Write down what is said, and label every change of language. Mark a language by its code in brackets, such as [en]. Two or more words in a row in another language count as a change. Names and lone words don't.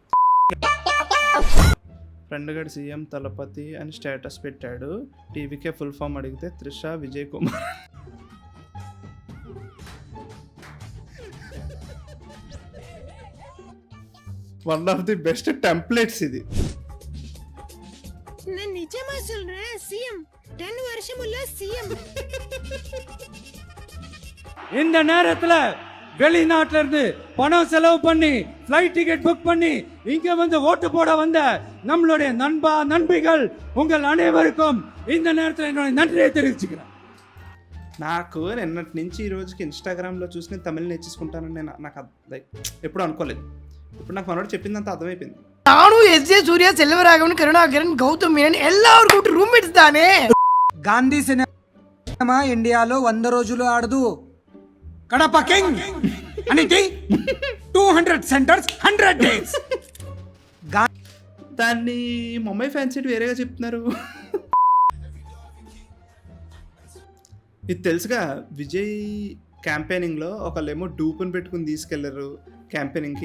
[te] ఫ్రెండ్ గడ్ సీఎం తలపతి అని స్టేటస్ పెట్టాడు. టీవీకే [en] full form [te] అడిగితే త్రిష విజయ్ కుమార్. [en] one of the best templates ఇది. [ta] நான் நிஜமா சொல்றேன், சிஎம் 10 வருஷம் உள்ள சிஎம். இந்த நேரத்துல வெளிநாட்டுல இருந்து பணம் செலவு பண்ணி [en] flight ticket book [ta] பண்ணி இங்க வந்து ஓட்டு போட வந்த நம்மளுடைய நண்பிகள் உங்கள் அனைவருக்கும் இந்த நேரத்தில் என்னுடைய நன்றியை தெரிவிச்சுக்கிறேன். [te] నాకు నిన్నటి నుంచి ఈ రోజుకి ఇన్స్టాగ్రామ్లో చూసి నేను తమిళ్ నేర్చేసుకుంటానని నాకు ఎప్పుడు అనుకోలేదు. ఇప్పుడు నాకు మనోడు చెప్పిందంత అర్థమైపోయింది. [ta] நானும் எஸ்ஜே சூர்யா, செல்வராகவன், கருணாகரன், கௌதம் மேனன் எல்லாரும் ரூம்மேட்ஸ் தானே. [te] గాంధీ సినిమా ఇండియాలో 100 రోజులు ఆడదు. కడప కింగ్ అనేది 200 సెంటర్స్ 100 డేస్. దాన్ని ముంబై ఫ్యాన్స్ వేరేగా చెప్తున్నారు. ఇది తెలుసుగా, విజయ్ క్యాంపెయినింగ్లో ఒకళ్ళేమో డూపుని పెట్టుకుని తీసుకెళ్లారు క్యాంపెయినింగ్కి.